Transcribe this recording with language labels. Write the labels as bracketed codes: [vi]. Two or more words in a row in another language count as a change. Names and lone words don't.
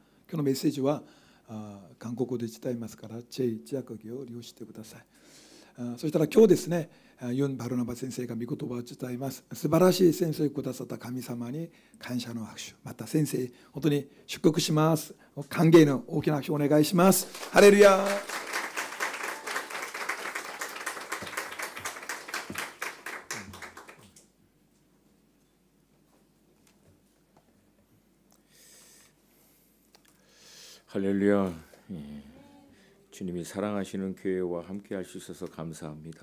[ja] 今日のメッセージは韓国語で伝えますから、字幕を利用してください。そしたら今日ですね、ユン・バルナバ先生が御言葉を伝えます。素晴らしい先生をくださった神様に感謝の拍手、また先生本当に祝福します。歓迎の大きな拍手をお願いします。ハレルヤ。 [ko] 할렐루야. 주님이 사랑하시는 교회와 함께 할 수 있어서 감사합니다.